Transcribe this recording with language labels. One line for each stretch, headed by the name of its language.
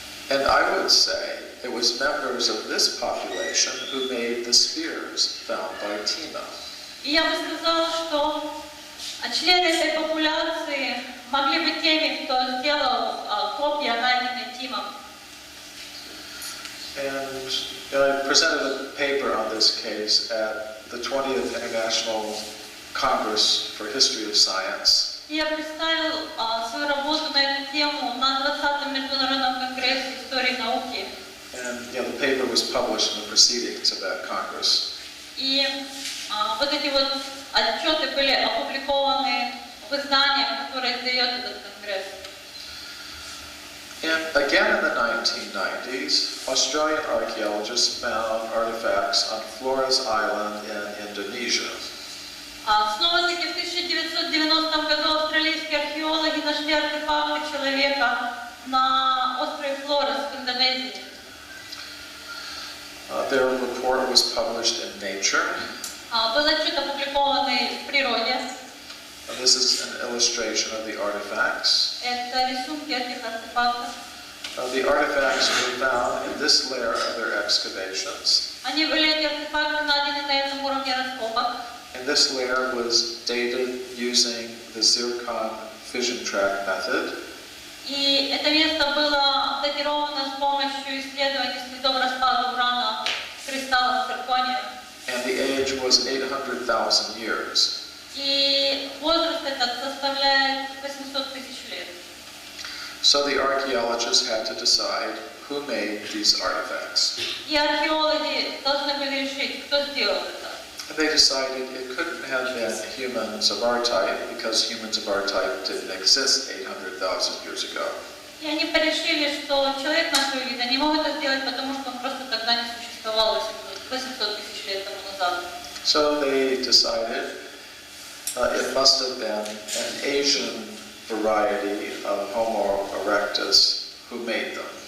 English: And I would say it was members of this population who made the spears found by Tima.
Russian: И я бы сказала, что члены этой популяции могли быть теми, кто сделал копья, найденные Тимом.
English: And I presented a paper on this case at the 20th International Congress for History of Science.
Russian: Я представил свою работу на эту тему на 20-м Международном конгрессе истории науки.
English: And the paper was published in the proceedings of that Congress.
Russian: И вот эти вот отчеты были опубликованы в изданиях, которые издает этот конгресс.
English: And again in the 1990s, Australian archaeologists found artifacts on Flores Island in Indonesia.
Russian: Снова-таки в 1990 году австралийские археологи нашли артефакты человека на острове Флорес в Индонезии.
English: Their report was published in Nature.
Russian: Был отчет опубликованный в природе.
English: This is an illustration of the artifacts.
Russian: Это рисунки этих артефактов.
English: The artifacts were found in this layer of their excavations.
Russian: Они были, эти артефакты, найдены на этом уровне раскопок.
English: And this layer was dated using the zircon fission track method.
Russian: И это место было датировано с помощью исследований следов распада урана в кристаллах циркония.
English: And the age was 800,000 years.
Russian: И возраст этот составляет 800 тысяч лет.
English: So the archaeologists had to decide who made these artifacts.
Russian: И археологи должны были решить, кто сделал это.
English: And they decided it couldn't have been humans of our type because humans of our type didn't exist 800,000 years ago.
Russian: И они порешили, что человек нашего вида не мог это сделать, потому что он просто тогда не существовал 800 тысяч лет тому назад.
English: So they decided it must have been an Asian variety of Homo erectus who made them.